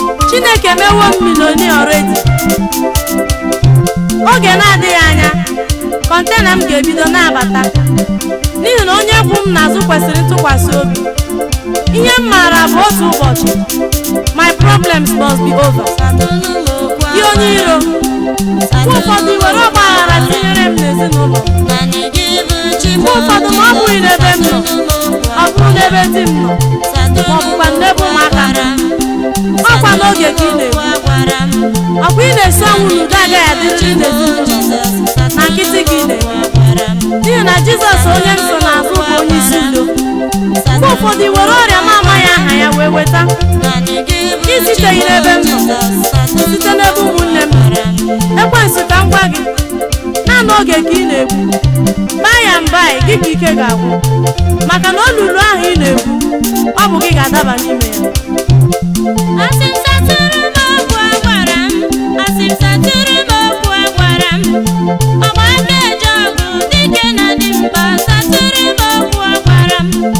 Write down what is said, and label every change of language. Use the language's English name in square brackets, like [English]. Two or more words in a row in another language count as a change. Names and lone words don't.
[Igbo] Chineke mewo m milionia already. Oge na-adịghị anya, kọntena m ga-ebido na-abata, n'ihi na onye kwụ m n'azụ kwesịrị ntụkwasị obi. Ihe m maara bụ otu ụbọchị, [English] my problems must be over. [Igbo] Gị onye iro, mgbe ụfọdụ i were ọgba aghara tinyere m n'ezinụlọ. Mgbe ụfọdụ ma ọ bụghị n'ebe m nọ, ọ bụrụ n'ebe di m nọ, ma ọ bụkwa n'ebe ụmụaka m nọ. Ọkwa n'oge ka ị na-ekwu. Ọkwa ị na-esi ọnwụ na udo agaghị adịrịrị n'ezinụlọ. Na nkịtị ka ị na-ekwu. N'ihi na Jizọs onye m so n'azụ bụ onye isi udo. Mgbe ụfọdụ i were ọrịa m amaghị aha ya wee weta. Ị siteghị n'ebe m nọ, site n'ebe ụmụnne m nọ. Ekwensu ka m gwa gị, naanị oge ka ị na-ekwu. [English] By and by, [Igbo] gị ka ike ga-agwụ. Maka na olulu ahụ ị na-ekwu, ọ bụ gị ga-adaba n'ime ya. Asị m satụrụ m okwu a gwara m, asị m satụrụ m okwu a gwara m. Ọgba aka eji ọgụ dike na dị mba, satụrụ m okwu a gwara m.